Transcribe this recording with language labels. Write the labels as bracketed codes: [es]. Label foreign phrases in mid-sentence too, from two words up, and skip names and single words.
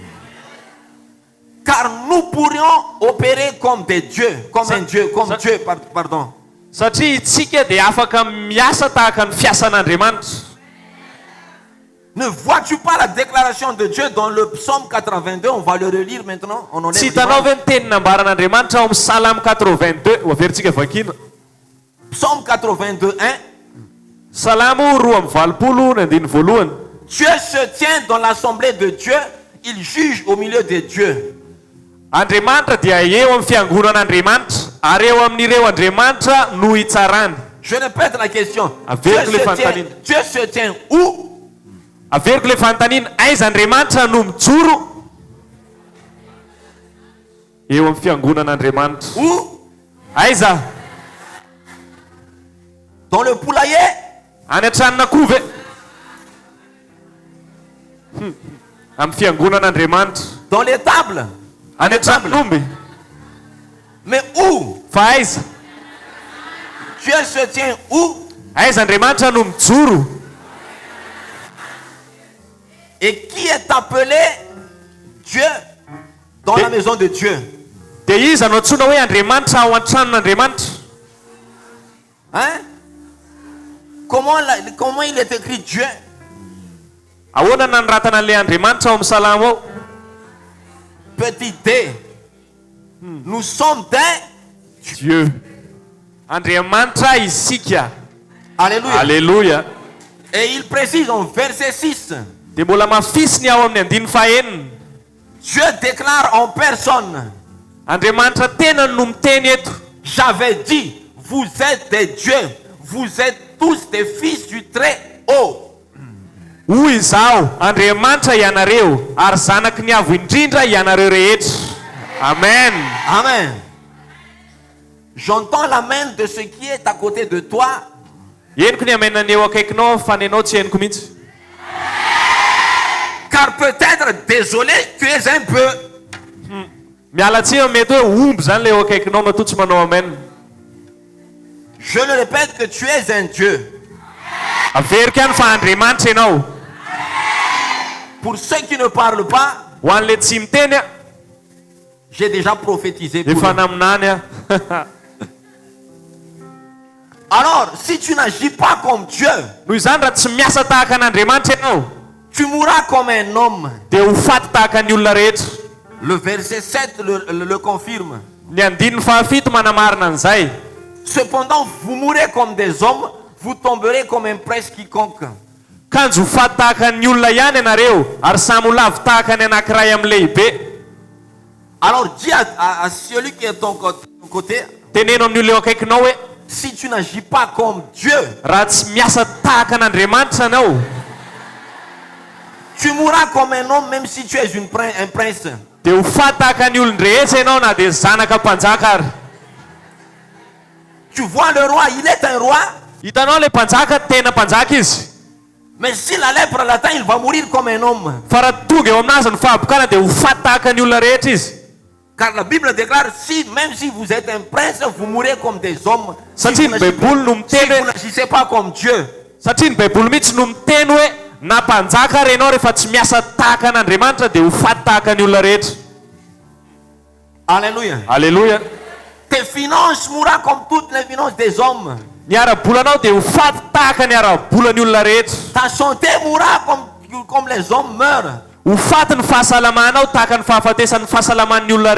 [fr] Car nous pourrions opérer comme des dieux, comme un Dieu, comme Dieu, pardon. [mg] Satria itsika dia afaka miasa tahaka ny fiasan'Andriamanitra. [fr] Ne vois-tu pas la déclaration de Dieu dans le psaume 82? On va le relire maintenant. On en [mg] Tsy [fr] est [mg] hitanao ve ny tenin'ambaran'Andriamanitra ao amin'ny Salamo 82 ho averintsika vakiana. [fr] Psaume 82, 1. [mg] Salamo 2:20 ny andiny voalohany. [fr] Dieu se tient dans l'assemblée de Dieu, il juge au milieu des dieux. [mg] Andriamanitra dia eo amin'ny fiangonan'Andriamanitra ary eo amin'ireo Andriamanitra no hitsarany. [fr] Je répète la question. Avec les fantanines. Dieu se tient où? [mg] Averiko le fanontaniana, aiza Andriamanitra no mijoro? Eo amin'ny fiangonan'Andriamanitra. [fr] Où? [mg] Aiza? [fr] Dans le poulailler? [mg] Any an-tranon'akoho ve? Amin'ny fiangonan'Andriamanitra. [fr] Dans les tables? [mg] Any an-tranon'omby. [fr] Mais où? [mg] Fa aiza? [fr] Dieu se tient où? [mg] Aiza Andriamanitra no mijoro? [fr] Et qui est appelé Dieu dans la maison de Dieu? [mg] Dia iza no antsoina hoe Andriamanitra ao an-tranon'Andriamanitra? [fr] Hein? Comment il est écrit Dieu? [mg] Ahoana nanoratana an'ilay Andriamanitra ao amin'ny Salamo ao? [fr] Petit d. Nous sommes des Dieu. [mg] Andriamanitra isika. Alléluia. Alléluia. [fr] Et il précise en verset 6. [mg] Dia mbola mafisiny ao amin'ny andiny fahaenina. [fr] Dieu déclare en personne. [mg] Andriamanitra tena no miteny eto. [fr] J'avais dit, vous êtes des dieux. Vous êtes tous des fils du Très-Haut. [mg] Hoy izao, Andriamanitra ianareo ary zanaky ny avo indrindra ianareo rehetra. Amen. Amen. [fr] J'entends l'amen de ce qui est à côté de toi. [mg] Henoko ny amenany eo akaikinao fa ny anao tsy henoko mihitsy. [fr] Car peut-être, désolé, tu es un peu. [mg] Miala tsiny mety hoe omby zany le eo akaikinao matoa tsy manao amen. [fr] Je le répète que tu es un Dieu. [mg] Averiko ihany fa Andriamanitra ianao. [fr] Pour ceux qui ne parlent pas, [mg] Ho an'le tsy miteny a, [fr] j'ai déjà prophétisé pour [mg] efa [fr] eux. [mg] naminany a. [fr] Alors, si tu n'agis pas comme Dieu, [mg] Noho izany raha tsy miasa tahaka an'Andriamanitra ianao, [fr] tu mourras comme un homme. [mg] dia ho faty tahaka ny olona rehetra. [fr] Le verset 7 le confirme. [mg] Ny andininy fahafito manamarina an'izay. [fr] Cependant, vous mourrez comme des hommes, vous tomberez comme un prince quiconque. [mg] Kanjo ho faty tahaka ny olona ihany ianareo ary samy ho lavo tahaka ny anankiray amin'ny lehibe. [fr] Alors dis à celui qui est ton côté, [mg] Teneno amin'ny olona eo akaikinao hoe [fr] si tu n'agis pas comme Dieu, [mg] raha tsy miasa tahaka an'Andriamanitra anao, [fr] tu mourras comme un homme même si tu es un prince. [mg] dia ho faty tahaka ny olon-drehetra ianao na dia zanaka mpanjaka ary. [fr] Tu vois le roi, il est un roi, [mg] Hitanao le mpanjaka tena mpanjaka izy. [fr] mais si la lèpre l'atteint, il va mourir comme un homme. [mg] Fa raha tonga eo aminazy ny fahabokana dia ho faty tahaka ny olona rehetra izy. [fr] Car la Bible déclare, même si vous êtes un prince, vous mourrez comme des hommes. Si [mg] Satria [fr] vous [mg] ny baiboly no [fr] si [mg] miteny [fr] vous [mg] hoe, [fr] n'agissez pas comme Dieu. [mg] satria ny baiboly mihitsy no miteny hoe na mpanjaka ary ianao rehefa tsy miasa tahaka an'Andriamanitra dia ho faty tahaka ny olona rehetra. Alléluia. Alléluia. [fr] Tes finances mourront comme toutes les finances des hommes. [mg] Ny ara-bolanao dia ho faty tahaka ny ara-bolan'ny olona rehetra. [fr] Ta santé mourra comme les hommes meurent. [mg] Ho faty ny fahasalamanao tahaka ny fahafatesan'ny fahasalaman'ny olona